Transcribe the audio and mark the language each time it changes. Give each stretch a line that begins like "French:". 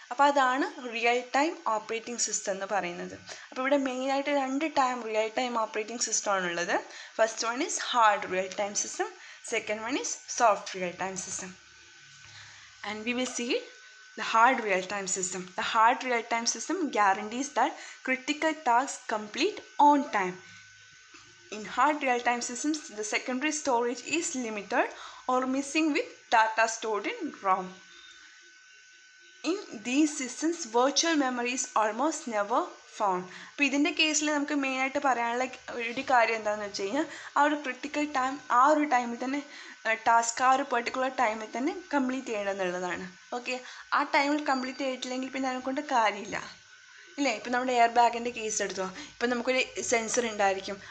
Malayalam: അപ്പോൾ അതാണ് real time operating system എന്ന് പറയുന്നത്. അപ്പോൾ ഇവിടെ മെയിനായിട്ട് 2 time real time operating സിസ്റ്റമാണുള്ളത്.
English: First one is hard real time system, second one is soft real time system. And we will see the hard real-time system. The hard real-time system guarantees that critical tasks complete on time. In hard real-time systems, the secondary storage is limited or missing with data stored in ROM. In these systems, virtual memory is almost never found.
Malayalam: അപ്പോൾ ഇതിൻ്റെ കേസിൽ നമുക്ക് മെയിനായിട്ട് പറയാനുള്ള ഒരു കാര്യം എന്താണെന്ന് വെച്ച് കഴിഞ്ഞാൽ ആ ഒരു ക്രിട്ടിക്കൽ ടൈം ആ ഒരു ടൈമിൽ തന്നെ ടാസ്ക് ആ ഒരു പെർട്ടിക്കുലർ ടൈമിൽ തന്നെ കംപ്ലീറ്റ് ചെയ്യണമെന്നുള്ളതാണ്. ഓക്കെ, ആ ടൈമിൽ കംപ്ലീറ്റ് ചെയ്തിട്ടില്ലെങ്കിൽ പിന്നെ അതിനെക്കൊണ്ട് കാര്യമില്ല, ഇല്ലേ? ഇപ്പം നമ്മുടെ എയർ ബാഗിൻ്റെ കേസ് എടുത്തോ, ഇപ്പം നമുക്കൊരു സെൻസർ ഉണ്ടായിരിക്കും.